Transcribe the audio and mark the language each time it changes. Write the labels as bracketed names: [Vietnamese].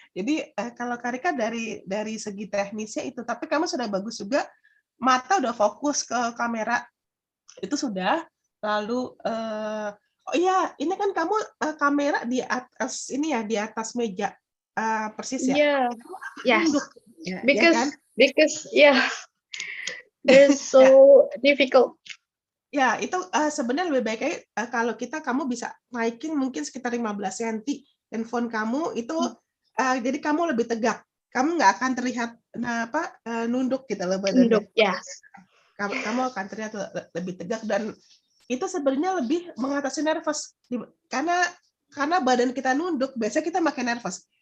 [Indonesian] Jadi kalau Karika dari segi teknisnya itu, tapi kamu sudah bagus juga, mata udah fokus ke kamera itu sudah. Lalu oh iya, ini kan kamu kamera di atas ini ya, di atas meja persis ya. [English] Yeah. Yes. [Indonesian] Nunduk, [English] Because [Indonesian] ya kan? [English] yeah, they're so difficult. [Indonesian] Ya, itu sebenarnya lebih baik kalau kamu bisa naikin mungkin sekitar 15 cm handphone kamu itu jadi kamu lebih tegak. Kamu nggak akan terlihat nunduk gitu loh badannya. Nunduk, yes. Kamu akan terlihat lebih tegak dan itu sebenarnya lebih mengatasi nervous karena badan kita nunduk, biasanya kita makin nervous.